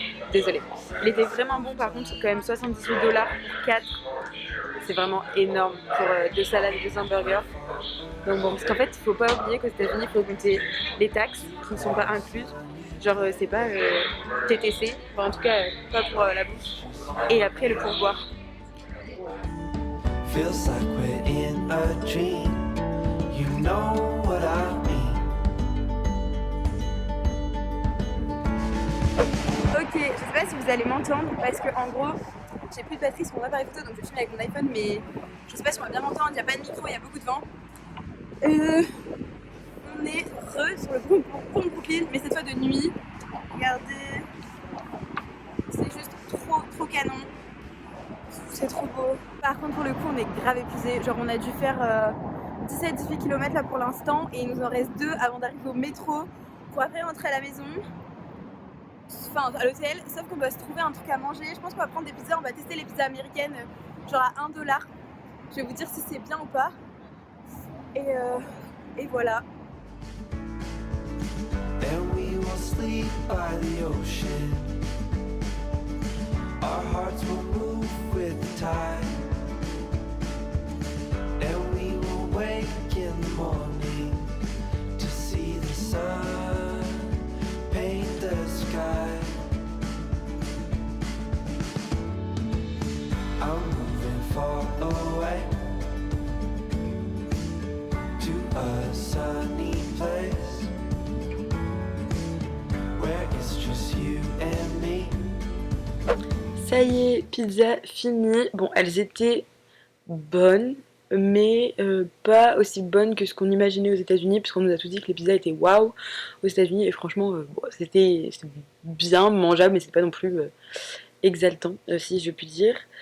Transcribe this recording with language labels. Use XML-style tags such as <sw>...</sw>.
<fr>Désolée. Il était vraiment bon, par contre c'est quand même $78 pour 4. C'est vraiment énorme pour 2 salades et 2 hamburgers. Donc bon, parce qu'en fait il faut pas oublier qu'aux États-Unis il faut compter les taxes qui ne sont pas incluses. Genre c'est pas TTC, enfin, en tout cas pas pour la bouffe. Et après le pourboire.</fr> <en>feels like we're in a dream. You know what I mean.</en> <fr>Ok, je sais pas si vous allez m'entendre parce que en gros, j'ai plus de batterie sur mon appareil photo donc je filme avec mon iPhone, mais je sais pas si on va bien m'entendre, il n'y a pas de micro, il y a beaucoup de vent. On est sur le pont de Brooklyn, mais cette fois de nuit. Regardez, c'est juste trop canon. C'est trop beau. Par contre, pour le coup, on est grave épuisé. Genre, on a dû faire 17-18 km là pour l'instant et il nous en reste 2 avant d'arriver au métro pour après rentrer à la maison. Enfin, à l'hôtel. Sauf qu'on doit se trouver un truc à manger. Je pense qu'on va prendre des pizzas. On va tester les pizzas américaines, genre à 1$. Je vais vous dire si c'est bien ou pas. Et voilà.</fr> <en>And we will sleep by the ocean. Our hearts will move with the tide. And we will wake in the morning to see the sun paint the sky. I'm moving far away to a sunny place where it's just you and me.</en> <fr>Ça y est, pizza finie. Bon, elles étaient bonnes, mais pas aussi bonnes que ce qu'on imaginait aux États-Unis, puisqu'on nous a tout dit que les pizzas étaient waouh aux États-Unis, et franchement, bon, c'était bien mangeable, mais c'était pas non plus exaltant, si je puis dire.</fr>